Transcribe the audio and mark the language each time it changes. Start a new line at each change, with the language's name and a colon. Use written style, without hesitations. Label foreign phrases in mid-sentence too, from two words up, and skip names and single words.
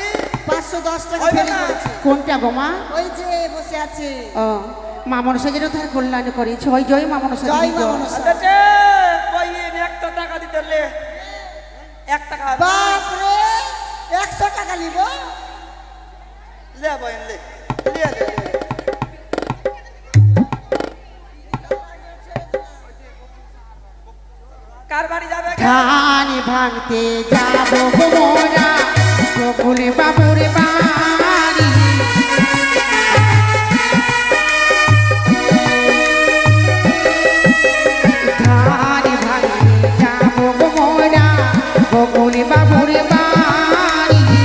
Bangla: 510 টাকা ওই ফেরি না। করেছে। কোনটা গো মা? ওই যে বসে আছে। ও মা মনসা যেন তার কল্যাণ করি। জয় জয় মা মনসা জয় দেবী মা জয়। মনসা। আচ্ছা বহিন 100 টাকা দিতে লে 1 টাকা বাপ রে, 100 টাকা নিব? লে বহিন লে লে লে লে। কার বাড়ি যাবে ধান ভাঙতে যাবো গো মোরা গোকুল বাবুর বাড়ি। ধান ভাঙতে যাবো গো মোরা গোকুল বাবুর বাড়ি।